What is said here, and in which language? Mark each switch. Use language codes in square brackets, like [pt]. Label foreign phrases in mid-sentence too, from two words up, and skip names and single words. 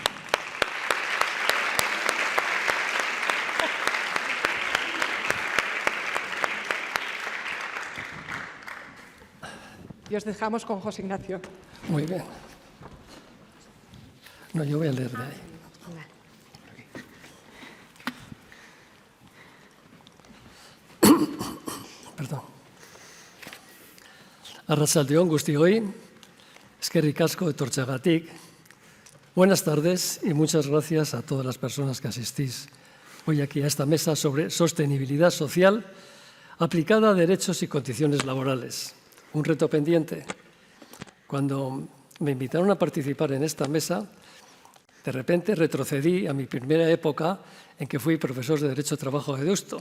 [es] Y os dejamos con José Ignacio. Muy bien. No, yo voy a leer de ahí. Perdón. [eu] Arratsaldeon guztioi, eskerrik asko etortzeagatik. [es] Buenas tardes y muchas gracias a todas las personas que asistís hoy aquí a esta mesa sobre sostenibilidad social aplicada a derechos y condiciones laborales. Un reto pendiente. Cuando me invitaron a participar en esta mesa, de repente retrocedí a mi primera época en que fui profesor de Derecho de Trabajo de Deusto.